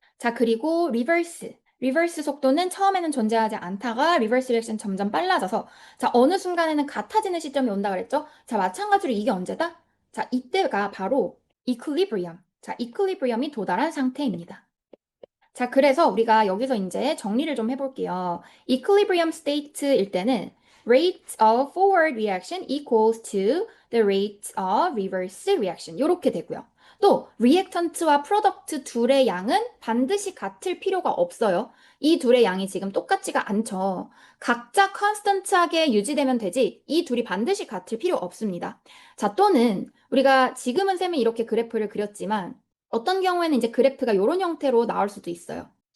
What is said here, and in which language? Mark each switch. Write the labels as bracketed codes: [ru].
[ko] 자, 그리고 리버스 속도는 처음에는 존재하지 않다가 리버스 리액션 점점 빨라져서 자, 어느 순간에는 같아지는 시점이 온다 그랬죠? 자, 마찬가지로 이게 언제다? 자, 이때가 바로 equilibrium. 자, equilibrium이 도달한 상태입니다. 자, 그래서 우리가 여기서 이제 정리를 좀 해볼게요. [en] equilibrium state일 때는 rate of forward reaction equals to the rate of reverse reaction. [ko] 이렇게 되고요. 또 reactant와 product 둘의 양은 반드시 같을 필요가 없어요. 이 둘의 양이 지금 똑같지가 않죠. 각자 constant하게 유지되면 되지 이 둘이 반드시 같을 필요 없습니다. 자, 또는 우리가 지금은 쌤이 이렇게 그래프를 그렸지만 어떤 경우에는 이제 그래프가 이런 형태로 나올 수도 있어요.